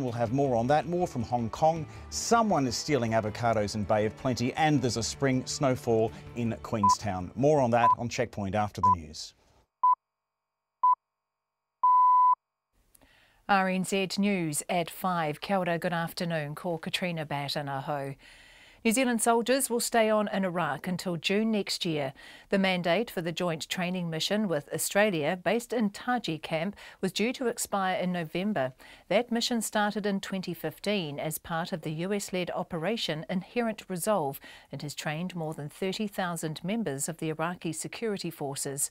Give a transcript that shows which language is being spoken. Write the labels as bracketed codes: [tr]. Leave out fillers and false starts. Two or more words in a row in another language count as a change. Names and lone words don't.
[en] We'll have more on that. More from Hong Kong. Someone is stealing avocados in Bay of Plenty, and there's a spring snowfall in Queenstown. More on that on Checkpoint after the news. RNZ News at 5. [mi] Kia ora, [en] good afternoon. [mi] Ko Katrina Batten aho. [en] New Zealand soldiers will stay on in Iraq until June next year. The mandate for the joint training mission with Australia, based in Taji camp, was due to expire in November. That mission started in 2015 as part of the US-led Operation Inherent Resolve and has trained more than 30,000 members of the Iraqi security forces.